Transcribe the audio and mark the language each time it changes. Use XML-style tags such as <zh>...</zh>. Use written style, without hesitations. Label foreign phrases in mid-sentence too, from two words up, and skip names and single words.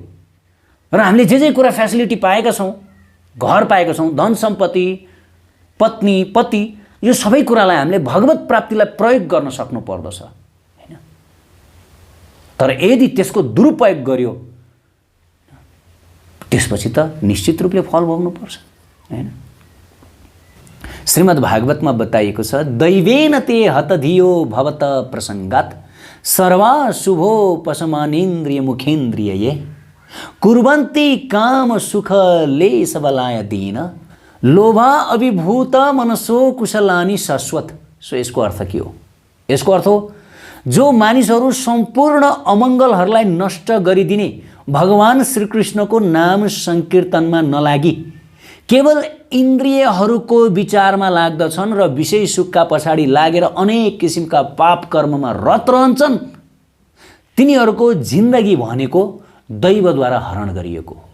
<ne>र हामीले जे कुरा फेसिलिटी पाएका छौँ, घर पाएका छौँ, धन सम्पत्ति, पत्नी, पति, यो सबै कुरालाई हामीले भगवत प्राप्तिलाई प्रयोग गर्न सक्नु पर्दछ, हैन? तर यदि त्यसको दुरुपयोग गर्यो, त्यसपछि त निश्चित रूपले फल भोग्नुपर्छ, हैन? श्रीमद् भागवतमा बताइएको छ,</ne> <sa>दैवेन ते हतधियो भवत प्रसङ्गात् सर्वा शुभोपशमानेन्द्रिय मुखेन्द्रिय कुर्वन्ति काम सुख लेश बलायदीन लोभा अभिभूत मनसो कुशलानी शाश्वत।</sa> <ne>सो यसको अर्थ के हो? यसको अर्थ हो, जो मानिसहरू सम्पूर्ण अमङ्गलहरूलाई नष्ट गरिदिने भगवान श्रीकृष्णको नाम संकीर्तनमा नलागी केवल इन्द्रियहरूको विचारमा लाग्दछन् र विषय सुखका पछाडि लागेर अनेक किसिमका पाप कर्ममा रत रहन्छन्, तिनीहरूको जिन्दगी भनेको दैवद्वारा हरण गरिएको हो।</ne>